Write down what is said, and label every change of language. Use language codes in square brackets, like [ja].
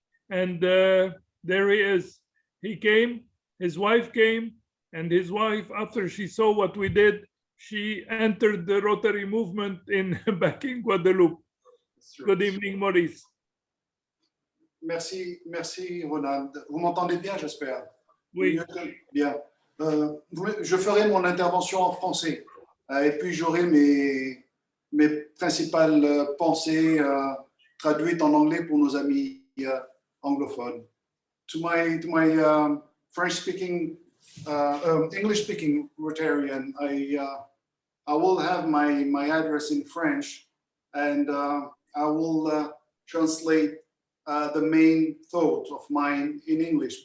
[en] And there he is. He came, his wife came, and his wife, after she saw what we did, she entered the Rotary movement back in Guadeloupe. Good evening, Maurice. [fr] Merci, merci Ronald. Vous m'entendez bien, j'espère? Oui. Mieux que- Bien. Je ferai mon intervention en français et puis j'aurai mes principales pensées traduites en anglais pour nos amis anglophones. [en] To my French-speaking, English-speaking Rotarian, I will have my address in French, and I will translate the main thought of mine in English.